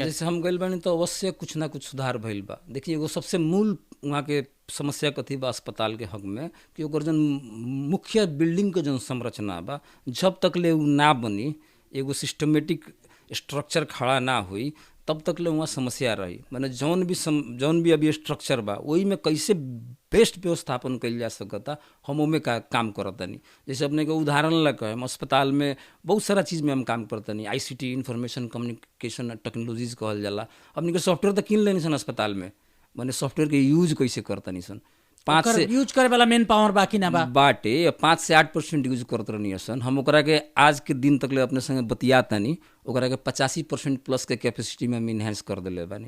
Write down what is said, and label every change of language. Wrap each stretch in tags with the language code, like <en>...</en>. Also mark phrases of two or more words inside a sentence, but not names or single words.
<bho>जैसे हम गइल बानी तो अवश्य कुछ ना कुछ सुधार भइल बा। देखिए एगो सबसे मूल वहाँ के समस्या कथी बा अस्पताल के हक में कि ओकर जन मुख्य बिल्डिंग के जन संरचना बा, जब तक ले उ ना बनी, एगो</bho> <en>systematic structure</en> <bho>खड़ा ना हुई, तब तक ले वहाँ समस्या रही। माने जौन भी अभी स्ट्रक्चर बा वही में कैसे बेस्ट व्यवस्थापन कइल जा सकता, हम ओमे काम करतनी। जैसे अपने के उदाहरण ला कहें, अस्पताल में बहुत सारा चीज़ में हम काम करतनी।</bho> <en>ICT information communication technologies कहल जाला।</en> <bho>अपने के सॉफ्टवेयर तो किन लेनी सन अस्पताल में, माने सॉफ्टवेयर के यूज कैसे करतनी सन। 5 से यूज करे वाला</bho> <en>man power</en> <bho>बाकी ना बा बाटे 5 से 8% यूज करत रहनी सन। हम ओकरा के आज के दिन तक ले अपने संगे बतिया तनी, ओकरा के 85% प्लस के कैपेसिटी में हम इन्हेंस कर दिले बानी।</bho>